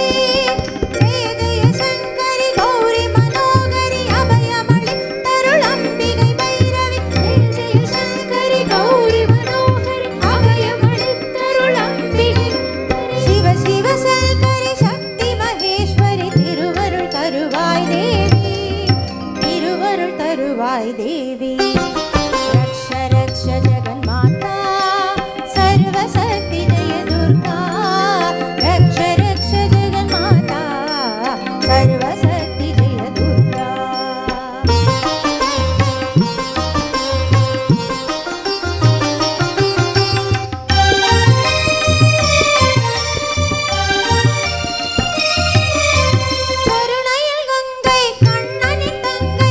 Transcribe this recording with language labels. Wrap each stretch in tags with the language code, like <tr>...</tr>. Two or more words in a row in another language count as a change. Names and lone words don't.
<ta>ஜெய ஜெய சங்கரி கௌரி மனோகரி அபயமளி தருளம்பிகை பைரவி ஜெய ஜெய சங்கரி கௌரி மனோகரி அபயமளி தருளம்பிகை சிவ சிவ சங்கரி சக்தி மகேஸ்வரி திருவருள் தருவாய் தேவி திருவருள் தருவாய் தேவி</ta> <sa>रक्ष रक्ष जगन्माता सर्वशक्ति जय दुर्गा रक्ष रक्ष जगन्माता सर्वशक्ति जय दुर्गा</sa> <ta>கருணையில் கங்கை கண்ணனின் தங்கை</ta>